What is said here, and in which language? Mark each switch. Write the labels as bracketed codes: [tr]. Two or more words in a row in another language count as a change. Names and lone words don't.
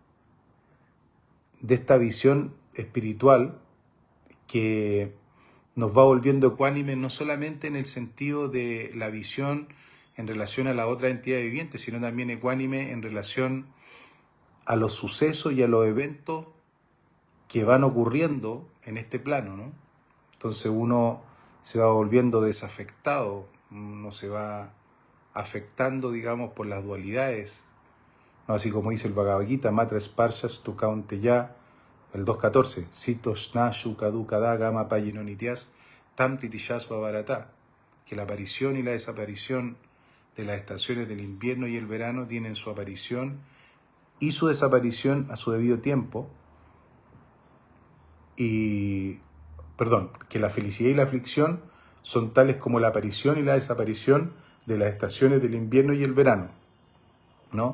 [es] esta visión espiritual que nos va volviendo ecuánime, no solamente en el sentido de la visión en relación a la otra entidad viviente, sino también ecuánime en relación a los sucesos y a los eventos que van ocurriendo en este plano, ¿no? Entonces uno se va volviendo desafectado, uno se va afectando, digamos, por las dualidades, ¿no? Así como dice el Bhagavad Gita, [sa] मात्रा स्पर्शास् तु कौन्तेय, el 2.14, शीतोष्ण सुखदुःखदा आगम अपायिनोनित्यास् तांस् तितिक्षस्व भारत, [es] que la aparición y la desaparición de las estaciones del invierno y el verano tienen su aparición y su desaparición a su debido tiempo, que la felicidad y la aflicción son tales como la aparición y la desaparición de las estaciones del invierno y el verano, ¿no?